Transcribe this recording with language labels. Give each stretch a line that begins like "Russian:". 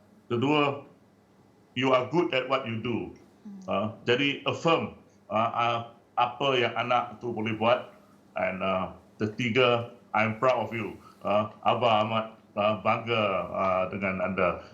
English: Kedua, you are good at what you do.
Malay: Jadi affirm apa yang anak tu boleh buat.
English: And ketiga, I'm proud of you.
Malay: Abah amat bangga dengan anda.